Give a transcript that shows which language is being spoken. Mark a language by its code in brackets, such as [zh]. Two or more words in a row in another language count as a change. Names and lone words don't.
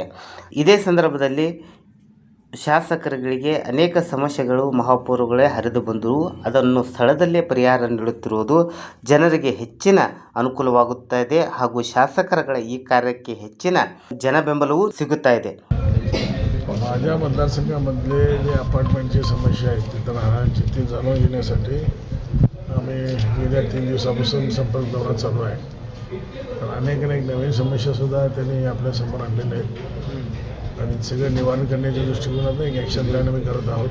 [kn] ಇದೇ ಸಂದರ್ಭದಲ್ಲಿ ಶಾಸಕರುಗಳಿಗೆ ಅನೇಕ ಸಮಸ್ಯೆಗಳು ಮಹಾಪೌರಗಳೇ ಹರಿದು ಬಂದರೂ ಅದನ್ನು ಸ್ಥಳದಲ್ಲೇ ಪರಿಹಾರ ನೀಡುತ್ತಿರುವುದು ಜನರಿಗೆ ಹೆಚ್ಚಿನ ಅನುಕೂಲವಾಗುತ್ತಾ ಇದೆ ಹಾಗೂ ಶಾಸಕರುಗಳ ಈ ಕಾರ್ಯಕ್ಕೆ ಹೆಚ್ಚಿನ ಜನಬೆಂಬಲವೂ सिगुत्ता ಇದೆ. [mr] माझ्या मतदारसंघामधले जे अपार्टमेंटची समस्या आहेत तिथं राहण्याची ती जाणून घेण्यासाठी आम्ही गेल्या 3 दिवसापासून संपर्क दौरा चालू आहे. तर अनेक नवीन समस्यासुद्धा त्यांनी आपल्यासमोर आणलेल्या आहेत आणि सगळं निवारण करण्याच्या दृष्टिकोनातून एक [en] action plan [mr] आम्ही करत आहोत.